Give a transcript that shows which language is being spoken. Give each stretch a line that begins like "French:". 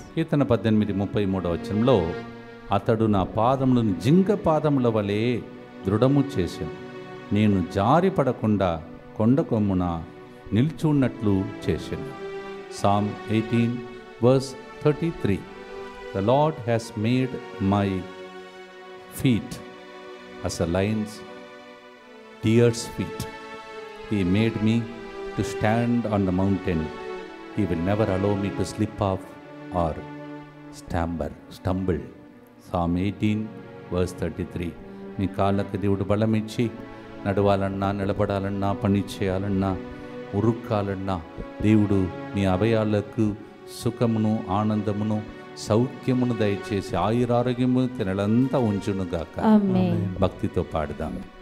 Telugu: కీర్తన 18:33 అతడు నా పాదములను జింక పాదముల వలె దృఢము చేశాను. నేను జారి పడకుండా కొండ కొమ్మున నిల్చున్నట్లు చేశాను.
English: Psalm 18:33 The Lord has made my feet as a lion's, deer's feet. He made me to stand on the mountain. He will never allow me to slip off or stumble. Psalm 18:33
Telugu: మీ కాళ్ళకు దేవుడు బలమిచ్చి నడవాలన్నా, నిలబడాలన్నా, పని చేయాలన్నా, ఉరుక్కాలన్నా దేవుడు మీ అభయాలకు సుఖమును, ఆనందమును, సౌఖ్యమును దయచేసి ఆయురారోగ్యము తినలంతా ఉంచునుగాక. భక్తితో పాడుదాం.